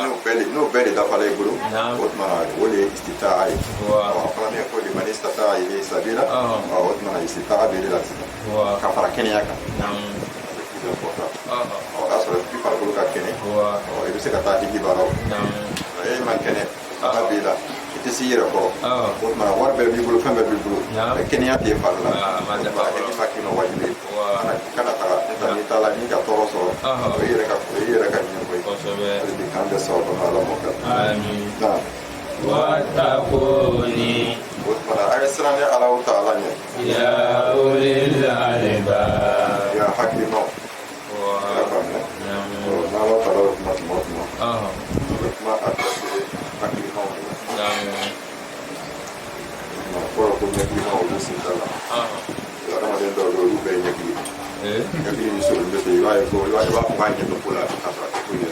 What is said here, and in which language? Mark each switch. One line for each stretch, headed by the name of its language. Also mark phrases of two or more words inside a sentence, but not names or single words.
Bambara: bɛɛ de dafala i bolo Naam. o tumana o de ye istitaa ye Wa. a fana min ko
Arabic: من استطاع إليه سبيلا
Bambara: o tumana istitaa bɛ de la sisan Wa. ka fara kɛnɛya kan Naam.
French: c'est plus important
Bambara: Aha. o y'a sɔrɔ i farikolo ka kɛnɛ Wa. i bɛ se ka taa hiji baaraw Naam. e man kɛnɛ a b'i la i tɛ se i yɛrɛ kɔrɔ Aha. o tumana wari bɛɛ b'i bolo fɛn bɛɛ b'i bolo Naam. kɛnɛya t'e fari la ma o dafa tumana hiji ma k'i ma wajibi ye Wa. kana taga n'i taara n'i ka tɔɔrɔ sɔrɔ o ye i yɛrɛ ka ɲɛfɔ ye Kosɛbɛ. hali bi k'an bɛ sɔrɔ kɔnɔ ala m'o kɛ Amin. na Wattaquni o tumana a ye siran ni ala ta ala ɲɛ
Arabic: يا أولي الألباب.
Bambara: ya hakilimaw Wa. ala faamuya Naam. n'ala taara o kuma tuma o tuma Aha. o bɛ kuma adressé hakilimaw de la Naam. fɔlɔ ko ɲɛkilimaw olu sen t'a la Aha. adamaden dɔw bɛ yen olu bɛɛ ye ɲɛkili ɲɛkili ni sɔrɔ bɛ se i b'a ye ko i b'a fɔ k'a ɲɛ dɔn ko la k'a sɔrɔ a tɛ foyi de la